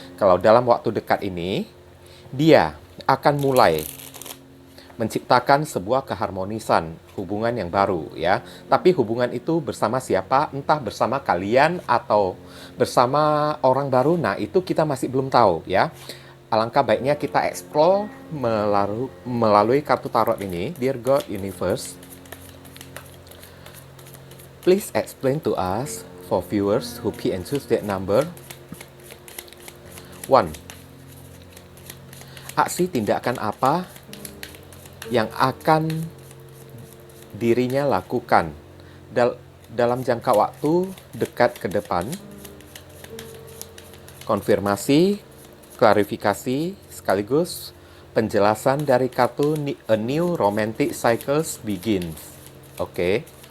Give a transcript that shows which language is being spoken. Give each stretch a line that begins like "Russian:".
Indonesian: Kalau dalam waktu dekat ini dia akan mulai menciptakan sebuah keharmonisan hubungan yang baru ya. Tapi hubungan itu bersama siapa? Entah bersama kalian atau bersama orang baru. Nah, itu kita masih belum tahu ya. Alangkah baiknya kita explore melalui kartu tarot ini.
English: Dear God Universe, please explain to us for viewers who pick and choose that number. 1.
Indonesian: Aksi tindakan apa yang akan dirinya lakukan dalam jangka waktu dekat ke depan? Konfirmasi, klarifikasi, sekaligus penjelasan dari kartu A New Romantic Cycles Begins. Oke.